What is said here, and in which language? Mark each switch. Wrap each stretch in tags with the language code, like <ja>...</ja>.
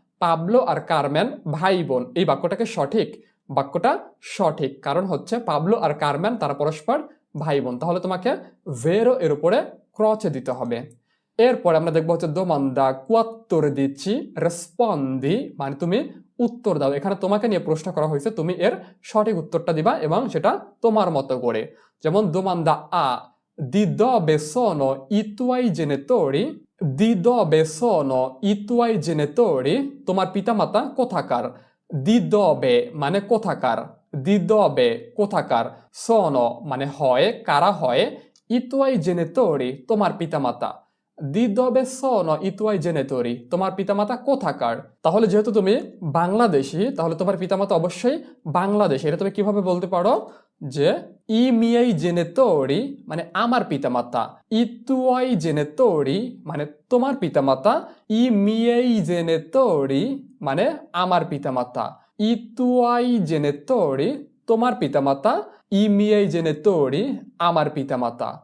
<bn>Pablo আর কারমেন ভাই বোন। এই বাক্যটাকে সঠিক? বাক্যটা সঠিক, কারণ হচ্ছে পাবলো আর কারমেন তারা পরস্পর ভাই বোন। তাহলে তোমাকে ভেরো এর উপরে ক্রচে দিতে হবে। এরপর আমরা দেখবো হচ্ছে দোমান্দা কুয়াত্তর দিচ্ছি রেসপন্দি মানে তুমি উত্তর দাও। এখানে তোমাকে নিয়ে প্রশ্ন করা হয়েছে, তুমি এর সঠিক উত্তরটা দিবা এবং সেটা তোমার মতো করে। যেমন দোমান্দা আ,</bn> <it>di dove sono i tuoi genitori? di dove sono i tuoi genitori?</it> <bn>তোমার পিতামাতা কোথাকার?</bn> <it>di dove</it> <bn>মানে কোথাকার, di dove কোথাকার,</bn> <it>sono</it> <bn>মানে হয়, কারা হয়,</bn> <it>i tuoi genitori</it> <bn>তোমার পিতামাতা।</bn> <it>di dove sono i tuoi genitori</it> <bn>তোমার পিতামাতা কোথাকার। তাহলে যেহেতু তুমি বাংলাদেশি, তাহলে তোমার পিতামাতা অবশ্যই বাংলাদেশি। এটা তুমি কিভাবে বলতে পারো যে</bn> <it>i miei genitori</it> <bn>মানে আমার পিতামাতা,</bn> <it>i tuoi genitori</it> <bn>মানে তোমার পিতামাতা, i miei genitori মানে আমার পিতামাতা, i tuoi genitori তোমার পিতামাতা, i miei genitori আমার পিতামাতা।</bn>